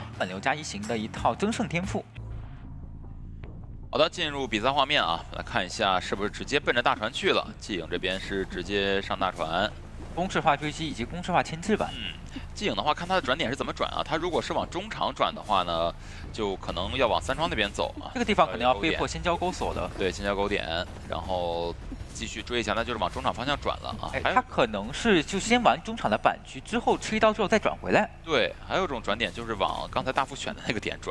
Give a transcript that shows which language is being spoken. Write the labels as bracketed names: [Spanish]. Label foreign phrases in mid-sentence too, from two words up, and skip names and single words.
[Chinese] 本流加1型的一套爭勝天賦。好的，進入比賽畫面啊，來看一下是不是直接奔着大船去了。季影這邊是直接上大船。公式化追擊以及公式化牽制吧。季影的話，看他的轉點是怎麼轉啊？他如果是往中場轉的話呢，就可能要往3窗那邊走啊。這個地方可能要被迫先交勾鎖了。對，先交勾點，然後繼續追一下，那就是往中場方向轉了啊。他可能是就先玩中場的板區，之後吃一刀之後再轉回來。對，還有一種轉點就是往剛才大副選的那個點轉。